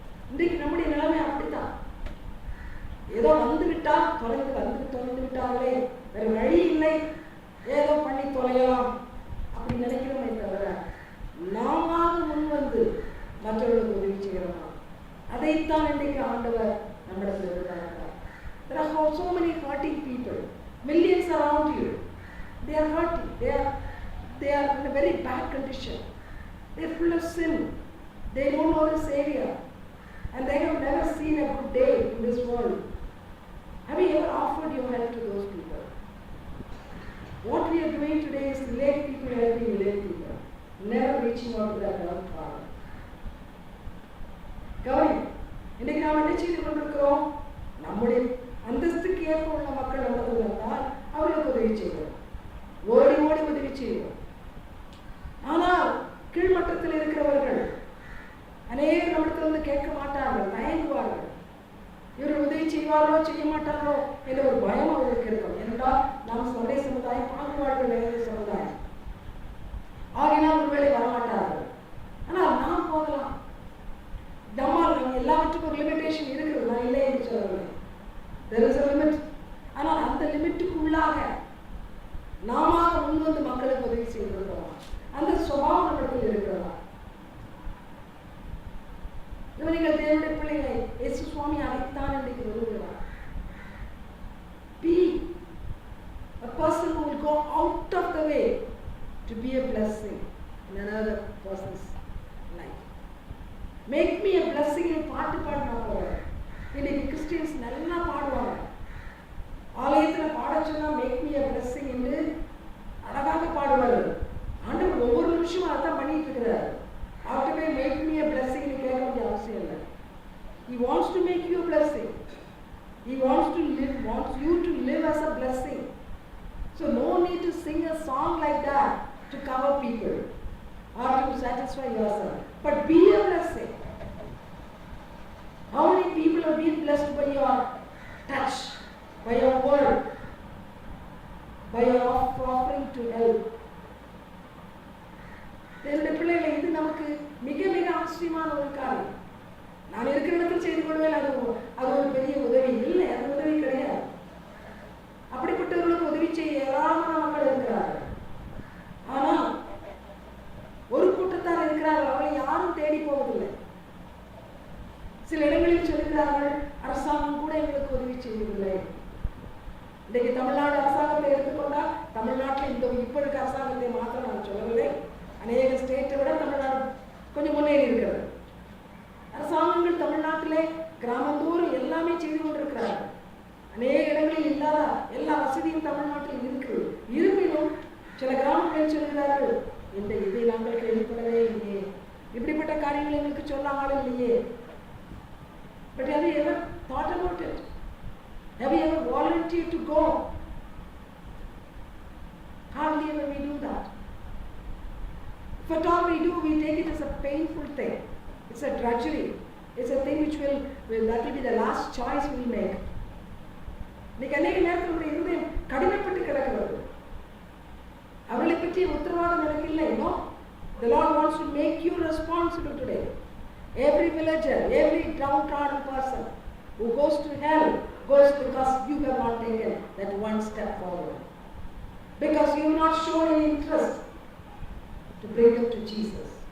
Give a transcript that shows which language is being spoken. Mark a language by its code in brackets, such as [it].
[ta] இன்றைக்கு நம்முடைய நிலைமை அப்படித்தான். ஏதோ வந்துவிட்டால் தொலைந்து விட்டார்களே, வேறு வழி இல்லை, ஏதோ பண்ணி தொலையலாம் அப்படி நினைக்கிறோமே தவிர நாம முன் வந்து மற்றவர்களுக்கு உதவி செய்கிறோமா? அதைத்தான் இன்றைக்கு ஆண்டவர் நம்மிடத்தில் இருக்கிறார். [en] There are so many hurting people, millions around you. They are hurting. They are in a very bad condition. They are full of sin. They don't know the Savior, and they have never seen a good day in this world. Have you ever offered your help to those people? What we are doing today is lay people helping lay people, never reaching out to that love Father. [ta] கவனி, இன்னைக்கு நாம் என்ன செய்து கொண்டிருக்கிறோம்? நம்முடைய அந்தஸ்துக்கு ஏற்ப உள்ள மக்கள் நம்மளுக்கு வந்தால் அவர்களுக்கு உதவி செய்வோம், ஓடி ஓடி உதவி செய்வோம். ஆனால் கீழ்மட்டத்தில் ஊழியத்தில் இருக்கிறவர்கள் அநேகர் நம்மிடத்தில் வந்து கேட்க மாட்டார்கள், தயங்குவார்கள். இவர் உதவி செய்வாரோ செய்ய மாட்டாரோ என்ற ஒரு பயம் அவர்களுக்கு இருக்கும். ஏனென்றால் நாம் சந்தை சமுதாயம், பாகுபாடுகள் நிறைந்த சமுதாயம். ஆகினால் ஒருவேளை வரமாட்டார்கள். ஆனால் நாம் போகலாம். நம்மால் நம்ம எல்லாவற்றுக்கும் ஒரு லிமிட்டேஷன் இருக்கிறது. நான் இல்லை என்று சொல்லவில்லை. [en] there is a limit. [ta] ஆனால் அந்த லிமிட்டுக்குள்ளாக நாம முன் வந்து மக்களுக்கு உதவி செய்திருக்கிறோம். அந்த சுபாவம் நம்மிடத்தில் இருக்கிறதா? நீங்கள் தேவனுடைய பிள்ளைகளை இயேசு சுவாமி அழைத்தான் இன்றைக்கு விரும்புகிறார். [en] Be a person who will go out of the way to be a blessing in another person's life. Make me a blessing. [ta] பாட்டு பாடினா போகிறேன். இன்னைக்கு கிறிஸ்டியன்ஸ் நல்லா பாடுவாங்க. ஆலயத்தில் பாட சொன்னா மேக் மீ a blessing என்று அழகாக பாடுவார்கள். ஆண்டவர் ஒவ்வொரு நிமிஷமும் அதான் பண்ணிட்டு இருக்கிறார். அவர்கிட்ட மேக் மீ a blessing கேட்க வேண்டிய அவசியம் இல்லை. [en] He wants to make you a blessing. He wants you to live as a blessing. So no need to sing a song like that to cover people or to satisfy yourself. But be a blessing. How many people have been blessed by your touch, by your word, by your offering to help? [ta] என்னுடைய பிள்ளைகளை, இது நமக்கு மிக மிக அவசியமான ஒரு காரியம். நான் இருக்கிற இடத்தில் செய்து கொள்வேன், அது ஒரு பெரிய உதவி இல்லை, அது உதவி கிடையாது. அப்படிப்பட்டவர்களுக்கு உதவி செய்ய ஏராளமான மக்கள் இருக்கிறார்கள். ஆனால் ஒரு கூட்டத்தார் இருக்கிறார்கள், அவர்களை யாரும் தேடி போவதில்லை. சில இடங்களில் சொல்லுகிறார்கள், அரசாங்கம் கூட எங்களுக்கு உதவி செய்வதில்லை. இன்றைக்கு தமிழ்நாடு அரசாங்கத்தை எடுத்துக்கொண்டால், தமிழ்நாட்டில் இந்த இப்ப இருக்க அரசாங்கத்தை மாத்திரம் நான் சொல்லவில்லை, அநேக ஸ்டேட்டை விட தமிழ்நாடு கொஞ்சம் முன்னேறி இருக்கிறது. அரசாங்கங்கள் தமிழ்நாட்டிலே கிராமந்தோறும் எல்லாமே செய்து கொண்டிருக்கிறார்கள். அநேக இடங்களில் இல்லாத எல்லா வசதியும் தமிழ்நாட்டில் இருக்கு. இருப்பினும் சில கிராமங்களில் சொல்கிறார்கள், இதை நாங்கள் கேள்விப்படவே இல்லையே, இப்படிப்பட்ட காரியங்கள் எங்களுக்கு சொல்ல ஆள் இல்லையே. [en] But have you ever thought about it? Have you ever volunteered to go? Hardly ever we do that. If at all we do, we take it as a painful thing. It's a drudgery. It's a thing which that will be the last choice we make. [ta] இன்னைக்கு அநேக நேரத்தில் நம்முடைய இருதயம் கடினப்பட்டு கிடக்கிறது. அவர்களை பற்றி உத்தரவாதம் எனக்கு இல்லை. [en] No, the Lord wants to make you responsible today. Every villager, every downtrodden person who goes to hell goes because you have not taken that one step forward. Because you have not shown any interest to bring them to Jesus.